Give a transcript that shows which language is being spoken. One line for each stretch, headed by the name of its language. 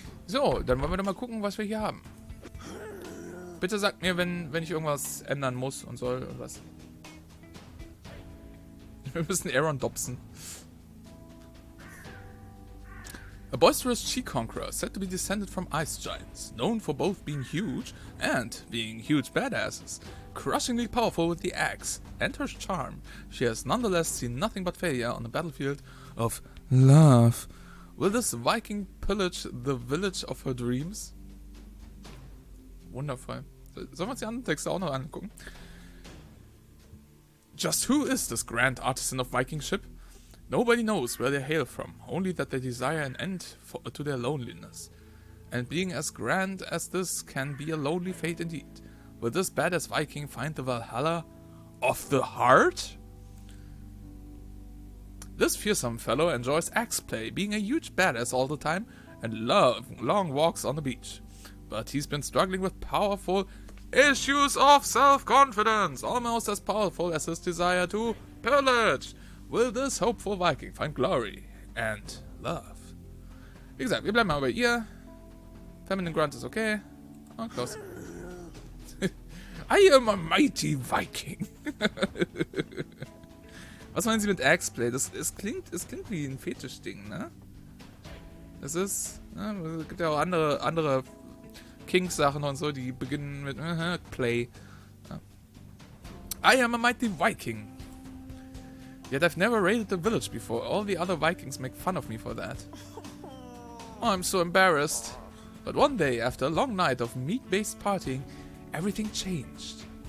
German: So, dann wollen wir doch mal gucken, was wir hier haben. Bitte sagt mir, wenn ich irgendwas ändern muss und soll und was. Wir müssen Aaron dopsen.
English: A boisterous she-conqueror said to be descended from ice giants, known for both being huge and being huge badasses. Crushingly powerful with the axe and her charm, she has nonetheless seen nothing but failure on the battlefield of love. Will this Viking pillage the village of her dreams?
German: Wundervoll. Sollen wir uns die anderen Texte auch noch angucken?
English: Just who is this grand artisan of Vikingship? Nobody knows where they hail from, only that they desire an end to their loneliness. And being as grand as this can be a lonely fate indeed. Will this badass Viking find the Valhalla of the heart? This fearsome fellow enjoys axe play, being a huge badass all the time, and long walks on the beach. But he's been struggling with powerful issues of self-confidence, almost as powerful as his desire to pillage. Will this hopeful Viking find glory and love?
German: Wie gesagt, wir bleiben mal bei ihr. Feminine Grunt ist okay. Und los.
English: I am a mighty Viking.
German: Was meinen Sie mit Axeplay? Es klingt wie ein Fetischding, ne? Es ist, ne, es gibt ja auch andere Kings-Sachen und so, die beginnen mit Play.
English: Ja. I am a mighty Viking. Yet I've never raided the village before. All the other Vikings make fun of me for that. Oh, I'm so embarrassed. But one day, after a long night of meat-based partying, everything changed.